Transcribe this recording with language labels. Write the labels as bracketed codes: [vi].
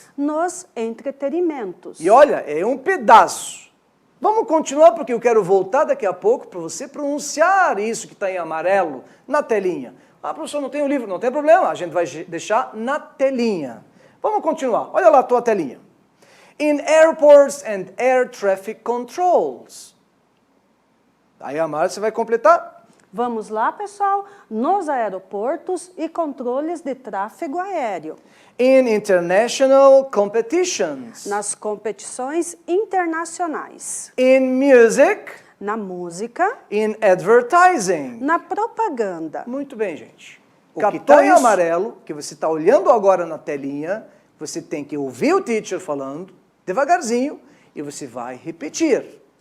[pt] Nos entretenimentos. E olha, é um pedaço. Vamos continuar, porque eu quero voltar daqui a pouco para você pronunciar isso que está em amarelo na telinha. Ah, professor, não tem o livro, não tem problema, a gente vai deixar na telinha. Vamos continuar, olha lá a tua telinha. [en] In airports and air traffic controls. [pt] Aí a Márcia vai completar. Vamos lá, pessoal? Nos aeroportos e controles de tráfego aéreo. [en] In international competitions. [pt] Nas competições internacionais. [en] In music. [pt] Na música. [en] In advertising. [pt] Na propaganda. Muito bem, gente. O que está em amarelo, que você está olhando agora na telinha, você tem que ouvir o teacher falando, devagarzinho, e você vai repetir.